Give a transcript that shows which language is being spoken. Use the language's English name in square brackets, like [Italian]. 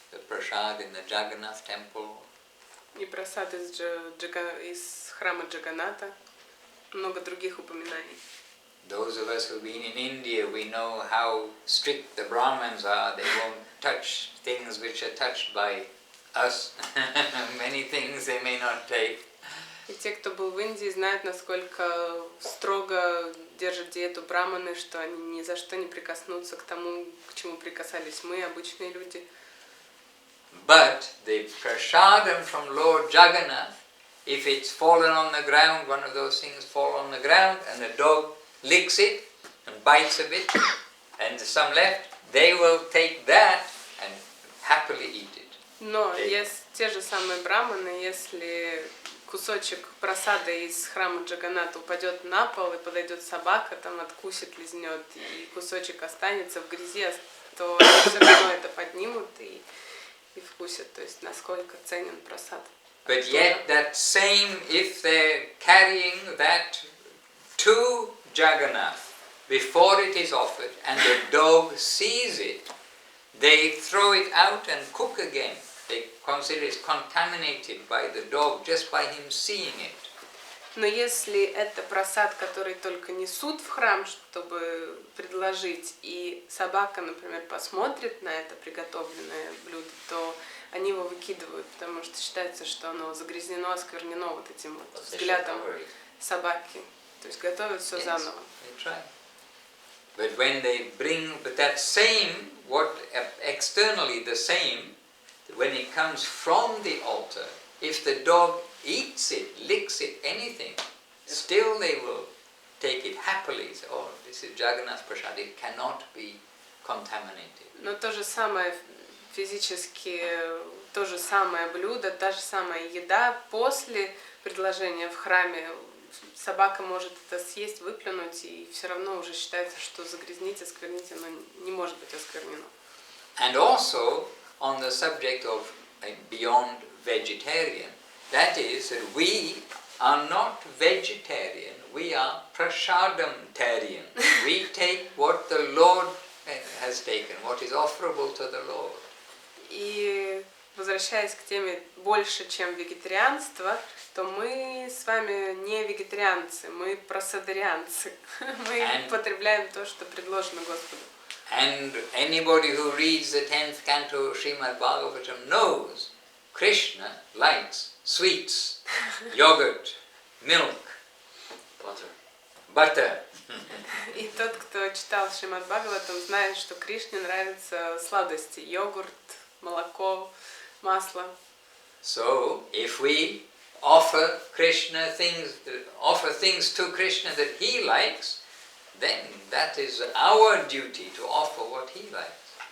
[English] The prasad in the Jagannath temple. [Russian] И прасад из храма Джаганата, много других упоминаний. [English] Those of us who've been in India, we know how strict the Brahmins are. They won't touch things which are touched by us. Many things they may not take. [Russian] И те, кто был в Индии, знают, насколько строго держат диету браманы, что они ни за что не прикоснутся к тому, к чему прикасались мы, обычные люди. [English] But the prasadam from Lord Jagannath, if it's fallen on the ground, one of those things fall on the ground, and the dog licks it and bites a bit, and some left, they will take that and happily eat it. [Russian] Но есть те же самые браманы, если кусочек прасады из храма Джаганната упадет на пол и подойдет собака, там откусит, лизнет, и кусочек останется в грязи, то они все равно это поднимут и вкусят. То есть насколько ценен прасад. [English] But yet that same, if they're carrying that to Jagannath before it is offered and the dog sees it, they throw it out and cook again. They consider it's contaminated by the dog just by him seeing it. [Russian] Но если это прасад, который только несут в храм, чтобы предложить, и собака, например, посмотрит на это приготовленное блюдо, то они его выкидывают, потому что считается, что оно загрязнено, осквернено вот этим вот взглядом собаки. То есть готовят все заново. [English] But when they bring, but that same, what externally the same, when it comes from the altar, if the dog eats it, licks it, anything, still they will take it happily. Say, oh, this is Jagannath Prasad, it cannot be contaminated. [Russian] Но то же самое физически, то же самое блюдо, та же самая еда после предложения в храме. Собака может это съесть, выплюнуть, и все равно уже считается, что загрязнить, осквернить, оно не может быть осквернено. [English] And also on the subject of beyond vegetarian, that is that we are not vegetarian, we are prasadam-tarian. We take what the Lord has taken, what is offerable to the Lord. [Russian] И возвращаясь к теме больше, чем вегетарианство, то мы с вами не вегетарианцы, мы прасадарианцы. Мы потребляем то, что предложено Господу. [English] And anybody who reads the 10th canto of Srimad Bhagavatam knows Krishna likes sweets, yogurt, milk, butter. [Russian] И тот, кто читал Шримад Бхагаватам, знает, что Кришне нравятся сладости, йогурт, молоко, масло. [English] So, if we offer Krishna things, to Krishna that he likes, then that is our duty to offer what he likes.